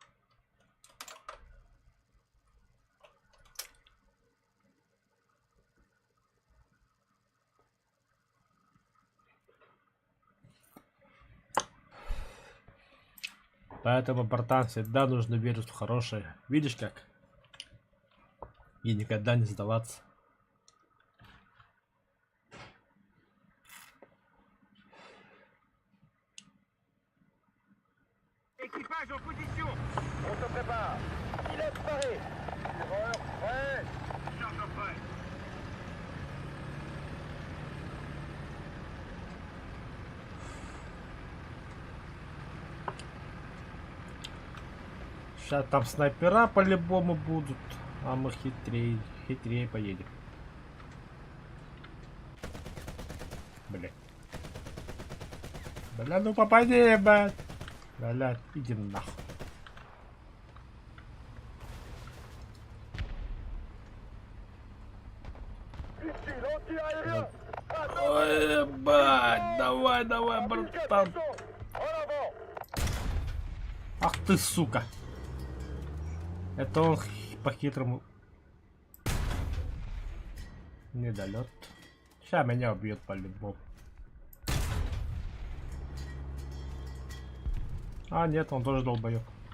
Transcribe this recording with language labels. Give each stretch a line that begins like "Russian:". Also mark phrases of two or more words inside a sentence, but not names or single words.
Russian: Поэтому, братан, всегда нужно верить в хорошее. Видишь как? И никогда не сдаваться.
French: Équipage en position. On se prépare. Pilote paré. Tireur prêt. Charge prêt.
Russian: Сейчас там снайпера по-любому будут. А мы хитрее поедем. Блять. Бля, ну попади, блядь. Бля, иди нахуй.
French: Ici, l'anti-aérien.
Russian: Ой, ебать. Давай, давай, братан.
French: En avant.
Russian: Ах ты, сука. Это он по-хитрому. Недолет. Сейчас меня убьет по-любому. А, нет, он тоже долбоёб.